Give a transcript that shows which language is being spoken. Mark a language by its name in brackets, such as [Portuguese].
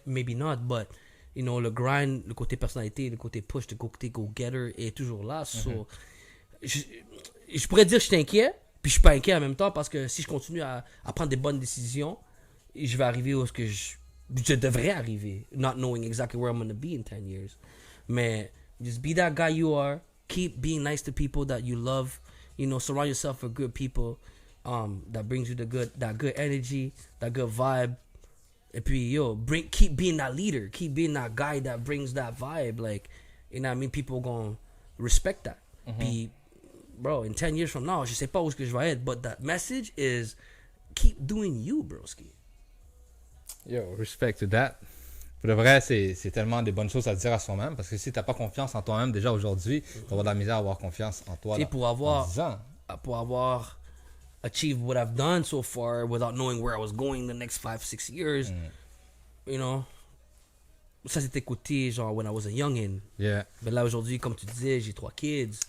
[English] Maybe not, but, you know, [French] le grind, le côté personnalité, le côté push, le côté go-getter est toujours là. So, je pourrais dire que je suis inquiet, puis je suis pas inquiet en même temps parce que si je continue à prendre des bonnes décisions, je vais arriver où ce que je devrais arriver, [English] not knowing exactly where I'm going to be in 10 years. Mais just be that guy you are, keep being nice to people that you love, you know, surround yourself with good people that brings you that good energy, that good vibe. [French] Et puis, [English] keep being that leader, keep being that guy that brings that vibe. Like, you know what I mean? People gonna respect that. Puis, bro, in 10 years from now, [French] je sais pas où est-ce que je vais être, [English] but that message is keep doing you, broski. Yo, respect to that. [French] Pour de vrai, c'est tellement des bonnes choses à dire à soi-même parce que si t'as pas confiance en toi-même déjà aujourd'hui, tu vas avoir de la misère à avoir confiance en toi. Tu sais, dans 10 ans. pour avoir [English] achieved what I've done so far without knowing where I was going the next 5-6 years, you know, [French] ça c'était côté, genre, [English] when I was a youngin. Yeah, [French] Mais là, aujourd'hui, comme tu disais, j'ai 3 kids.